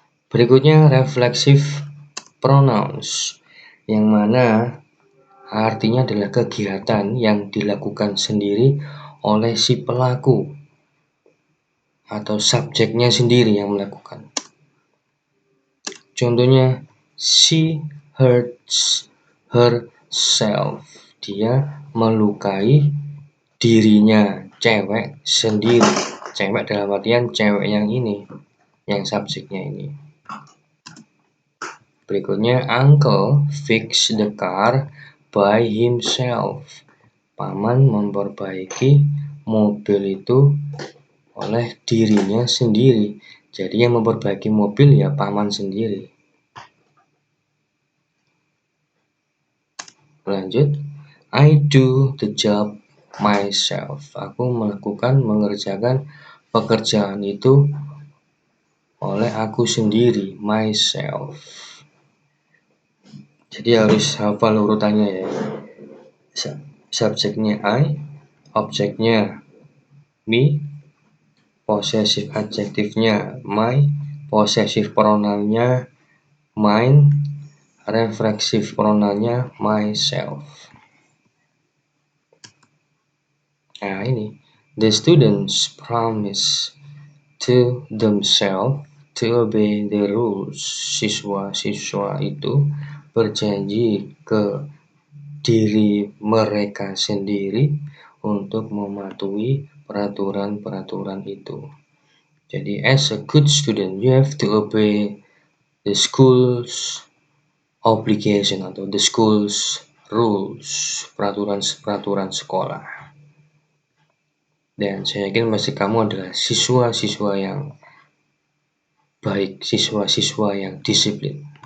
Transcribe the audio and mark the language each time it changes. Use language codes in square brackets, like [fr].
[id] Berikutnya reflexive pronouns, yang mana artinya adalah kegiatan yang dilakukan sendiri oleh si pelaku atau subjeknya sendiri yang melakukan. [en] Contohnya, she hurts herself. [id] Dia melukai dirinya, cewek sendiri. Cewek dalam artian cewek yang ini, yang subjeknya ini. [en] Berikutnya, uncle fix the car by himself. [id] Paman memperbaiki mobil itu oleh dirinya sendiri. Jadi yang memperbaiki mobil ya paman sendiri. [en] Lanjut, I do the job myself. [id] Aku mengerjakan pekerjaan itu oleh aku sendiri, myself. Jadi harus hafal urutannya ya. Subjeknya I, objeknya me, possessive adjektifnya my, possessive pronounnya mine, reflexive pronounnya myself. [en] Nah ini, the students promise to themselves to obey the rules. [id] Siswa-siswa itu berjanji ke diri mereka sendiri untuk mematuhi peraturan-peraturan itu. [en] Jadi as a good student, you have to obey the school's obligation atau the school's rules, [id] peraturan sekolah. Dan saya yakin pasti kamu adalah siswa-siswa yang baik, siswa-siswa yang disiplin.